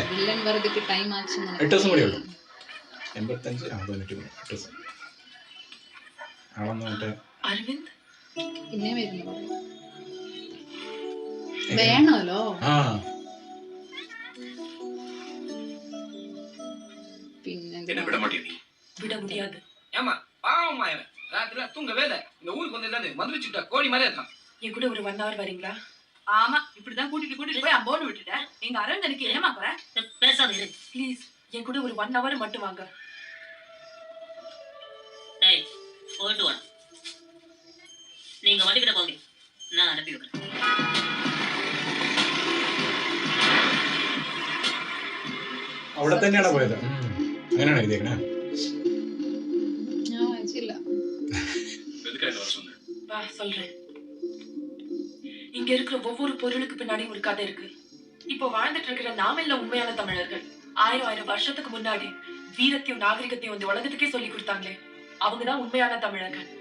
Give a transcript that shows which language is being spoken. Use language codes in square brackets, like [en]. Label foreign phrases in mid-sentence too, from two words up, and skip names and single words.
[ml] 8 ദിവസം കൂടി ഉള്ളു. 85 93 8 ദിവസം ആളെന്ന് മറ്റേ അരവിന്ദ് പിന്നെ വരുന്നു വേണമല്ലോ. പിന്നെ [ta] விட முடியாது. ஏமா பாவமா ராத்திரி தூங்கவே இல்லை. இந்த ஊருக்கு வந்து மதுரிச்சுட்டா கோழி மாதிரி இருக்கான். என் கூட ஒரு 1 hour வரீங்களா? ஆமா, இப்படிதான் கூட்டிட்டு போய் அம்போன்னு விட்டுட்டேன். எங்க அரவிந்த் எனக்கு என்னமா குறை? பேசாத இரு ப்ளீஸ். என் கூட ஒரு 1 hour மட்டும் வாங்க. டேய் போயிட்டு வா. நீங்க வண்டி கிட்ட போங்க, நான் அனுப்பி விடுறேன். [ml] അവിടെ തന്നെയാണ് പോയത്. അങ്ങനെയാണ് എഴുതിയേക്കണേ. ഞാൻ വായിച്ചില്ല. [ta] வா சொல்றேன். இங்க இருக்கிற ஒவ்வொரு பொருளுக்கு பின்னாடி ஒரு கதை இருக்கு. இப்போ வாழ்ந்துட்டு இருக்கிற நாம எல்லாம் உண்மையான தமிழர்கள். 1000 வருஷத்துக்கு முன்னாடி வீரத்தையும் நாகரிகத்தையும் இந்த உலகத்துக்கே சொல்லி கொடுத்தாங்களே, அவங்கதான் உண்மையான தமிழர்கள்.